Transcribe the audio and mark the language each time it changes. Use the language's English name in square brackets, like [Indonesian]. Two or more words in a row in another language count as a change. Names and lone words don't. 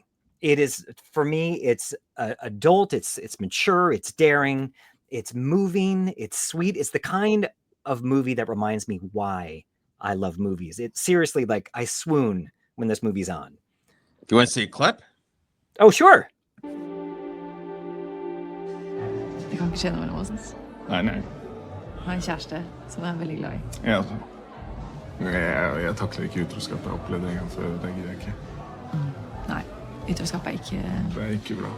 [English] It is, for me, it's adult, it's mature, it's daring, it's moving, it's sweet. It's the kind of movie that reminds me why I love movies. It's seriously like I swoon when this movie's on. Do you want to see a clip? Oh, sure. [Norwegian] Vi kan ikke kjenne hverandre hos oss. Nei. Jeg har en kjæreste som jeg er veldig glad i. Ja, jeg takler ikke utroskap. Jeg har opplevd det en gang før. Det gidder jeg ikke. Nei, utroskap er ikke Det er ikke bra.